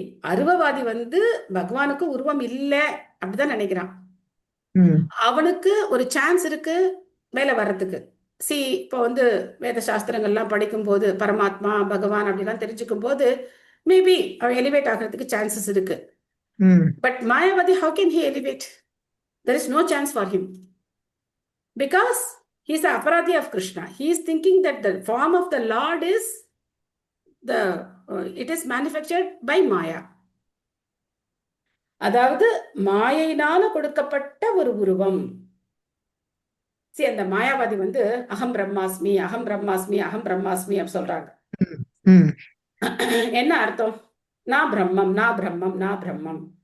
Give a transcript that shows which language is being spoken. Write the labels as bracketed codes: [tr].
[ta] அருவவாதி பகவானுக்கு உருவம் இல்ல அப்படிதான் நினைக்கிறான். அவனுக்கு ஒரு சான்ஸ் இருக்கு மேல வர்றதுக்கு. இப்போ வேத சாஸ்திரங்கள்லாம் படிக்கும் போது பரமாத்மா பகவான் அப்படிலாம் தெரிஞ்சுக்கும் போது மேபி அவன் எலிவேட் ஆகிறதுக்கு சான்சஸ் இருக்கு. [en] But Mayavati, how can he elevate? There is no chance for him because he is the aparadhi of Krishna. He is thinking that the form of the Lord is it is manufactured by Maya. [ta] அதாவது மாயையினால கொடுக்கப்பட்ட ஒரு உருவம். அந்த மாயாவாதி அகம் பிரம்மாஸ்மி, அகம் பிரம்மாஸ்மி, அகம் பிரம்மாஸ்மி அப்படி சொல்றாங்க. என்ன அர்த்தம்? நான் பிரம்மம், நான் பிரம்மம், நான் பிரம்மம்.